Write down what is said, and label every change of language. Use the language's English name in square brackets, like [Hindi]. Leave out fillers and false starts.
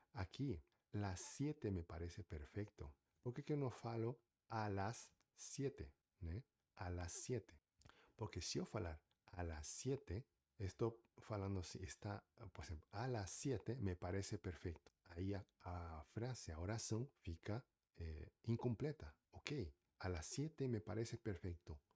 [Spanish] Aqui, las 7 me parece perfecto. [Portuguese] Por que eu não falo [Spanish] a las 7, [Portuguese] né? A las 7. Porque se eu falar a las 7, estou falando assim, está, por exemplo, [Spanish] a las 7 me parece perfecto. [Portuguese] A Aí a frase, a oração fica incompleta. [Spanish] Ok, a las 7 me parece perfecto.